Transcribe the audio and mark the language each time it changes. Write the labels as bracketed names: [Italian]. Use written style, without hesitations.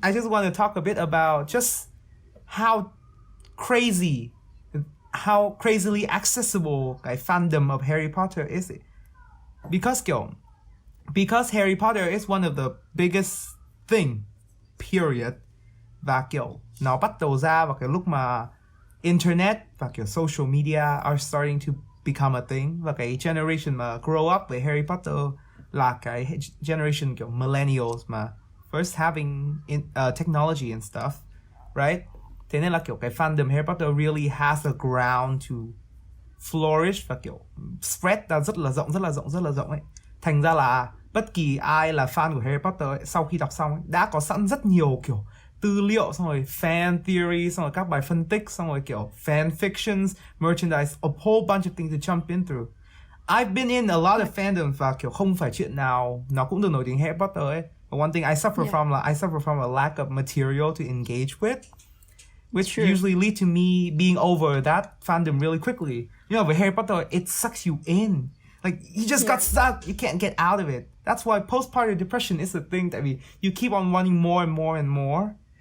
[English] I just want to talk a bit about just how crazily accessible cái fandom of Harry Potter is it? Because Harry Potter is one of the biggest thing, period. [Vietnamese] Và kiểu nó bắt đầu ra vào cái lúc mà internet và kiểu [English] social media are starting to become a thing, [Vietnamese] và cái generation mà [English] grow up [Vietnamese] với Harry Potter là cái generation kiểu millennials mà [English] first having technology and stuff, right? [Vietnamese] Thế nên là kiểu cái fandom Harry Potter [English] really has a ground to flourish [Vietnamese] và kiểu spread ra rất là rộng ấy. Thành ra là bất kỳ ai là fan của Harry Potter ấy, sau khi đọc xong ấy, đã có sẵn rất nhiều kiểu tư liệu, xong rồi fan theory, xong rồi các bài phân tích, xong rồi kiểu fan fictions, merchandise, [English] a whole bunch of things to jump in through. I've been in a lot of fandoms [Vietnamese] và kiểu không phải chuyện nào nó cũng được nổi tiếng Harry Potter ấy. [English] But one thing I suffer Yeah. from a lack of material to engage with, which True. usually lead to me being over that fandom really quickly. You know, with Harry Potter, it sucks you in. Like, you just got stuck. You can't get out of it. That's why postpartum depression is a thing that you keep on wanting more and more and more.